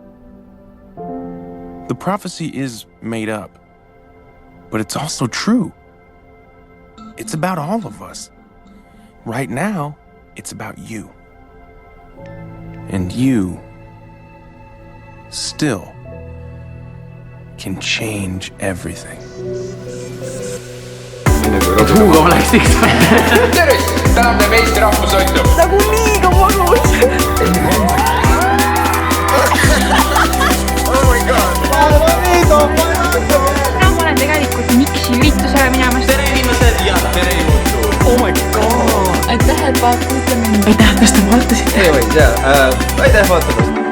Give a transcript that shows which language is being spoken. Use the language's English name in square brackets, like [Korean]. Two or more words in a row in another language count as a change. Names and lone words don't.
[English] The prophecy is made up, but it's also true. It's about all of us. Right now, it's about you. And you still can change everything. [Estonian] Hugo läks tervist! Täna teeb Eesti rahvusõitu. Nagu liiga mõnus. [English] Oh my god! [Estonian] Täna ma olen tegelikult Miksi üritusele minemas. Tere inimesed ja tere juhtu! [English] Oh my god! [Estonian] Aitäh, et vaatasite mind. Aitäh, kas te vaatasite? Ei, aitäh vaatamast.